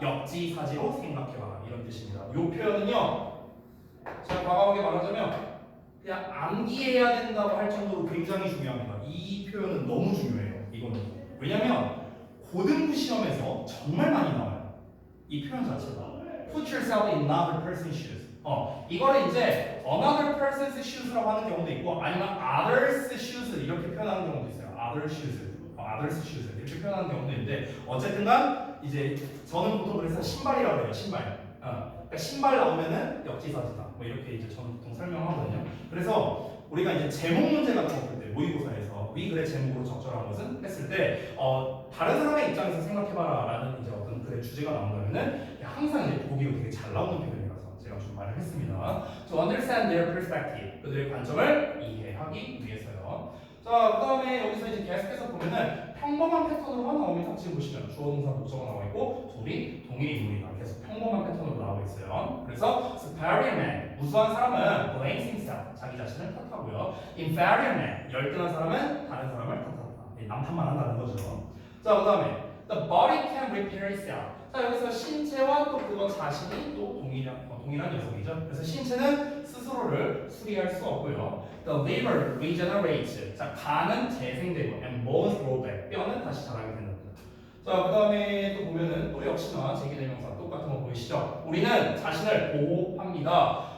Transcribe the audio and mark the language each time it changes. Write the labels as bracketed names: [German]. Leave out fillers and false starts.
[Korean] 역지사지로 생각해봐라. 이런 뜻입니다. 이 표현은요, 제가 과감하게 말하자면 그냥 암기해야 된다고 할 정도로 굉장히 중요합니다. 이 표현은 너무 중요해요. 이거는. 왜냐면 고등부 시험에서 정말 많이 나와요. 이 표현 자체가. [English] Put yourself in another person's shoes. [Korean] 이거를 이제 another person's shoes라고 하는 경우도 있고 아니면 others shoes 이렇게 표현하는 경우도 있어요. [English] other shoes. [Korean] others shoes 이렇게 표현하는 경우도 있는데 어쨌든간 이제 저는 보통 그래서 신발이라고 해요. 신발. 그러니까 신발 나오면은 역지사지다. 뭐 이렇게 이제 저는 보통 설명하거든요. 그래서 우리가 이제 제목 문제 같은 거 볼 때 모의고사에서 위 글의 제목으로 적절한 것은 했을 때 다른 사람의 입장에서 생각해봐라라는 이제 어떤 글의 주제가 나온다면은 항상 이제 보기로 되게 잘 나오는 표현이라서 제가 좀 말을 말을 했습니다. [English] To understand their perspective, [Korean] 그들의 관점을 이해하기 위해서요. 자, 그 다음에 여기서 이제 계속해서 보면은 평범한 패턴으로만 나옵니다. 지금 보시면 주어 동사 목적어 나와 있고 둘이 동일 인물이다. 계속 평범한 패턴으로 나오고 있어요. 그래서 superior man, 우수한 사람은 [English] blames himself, [Korean] 자기 자신을 탓하고요. inferior man, 열등한 사람은 다른 사람을 탓한다. 남탓만 한다는 거죠. 자, 그 다음에 [English] the body can repair itself. [Korean] 자, 여기서 신체와 또 그거 자신이 또 동일한 녀석이죠. 그래서 신체는 스스로를 수리할 수 없고요. [English] The liver regenerates. [Korean] 자, 간은 재생되고 [English] and bones grow back. [Korean] 뼈는 다시 자라게 된답니다. 자, 그 다음에 또 보면은 또 역시나 제기대명사 똑같은 거 보이시죠? 우리는 자신을 보호합니다.